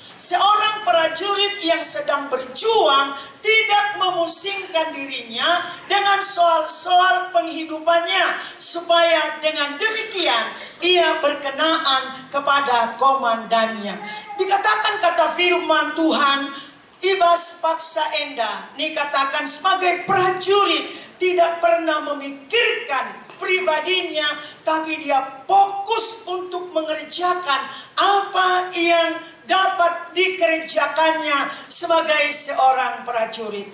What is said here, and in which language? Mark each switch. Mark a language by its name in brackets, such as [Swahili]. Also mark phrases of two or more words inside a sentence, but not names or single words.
[Indonesian] Seorang prajurit yang sedang berjuang tidak memusingkan dirinya dengan soal-soal penghidupannya, supaya dengan demikian ia berkenaan kepada komandannya. Dikatakan kata firman Tuhan, [Batak Karo] ibas paksa enda, [Indonesian] dikatakan sebagai prajurit tidak pernah memikirkan pribadinya, tapi dia fokus untuk mengerjakan apa yang dapat dikerjakannya sebagai seorang prajurit.